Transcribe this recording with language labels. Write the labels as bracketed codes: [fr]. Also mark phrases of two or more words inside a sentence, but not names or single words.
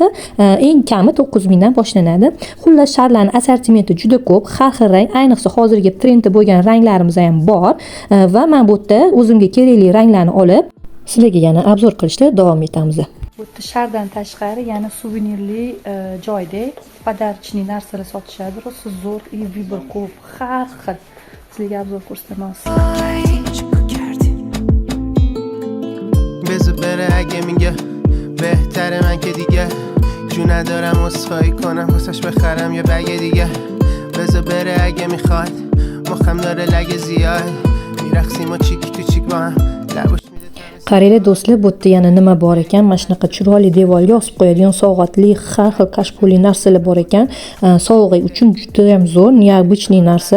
[uz] Eng kami 9 mingdan boshlanadi. Xullas sharlarning assortimenti juda ko'p, har xil rang, ayniqsa hozirgi trendda bo'lgan ranglarimiz ham bor va men bu yerda o'zimga kerakli ranglarni olib sizlarga yana obzor qilishda davom etamiz. Bu yerda shardan tashqari yana suvenirli joyda podarchniy narsalar sotishadi. Rosa zo'r, vibr ko'p, har xil. Sizlarga obzor ko'rsatamiz. [fa] بذار بره اگه میگه بهتره من که دیگه جو ندارم عذرخواهی کنم واسش بخرم یه بگه دیگه بذار بره اگه میخواد مخم داره لگه زیاد میرقصیم و چیک تو چیک با هم لبوش [uz] Qaranglar do'stlar, bu yerda yana nima bor ekan? Mana shunaqa chiroyli devorga osib qo'yadigan sovg'atli har xil kashpoli narsalar bor ekan. Sovg'a uchun juda ham zo'r, необычный narsa.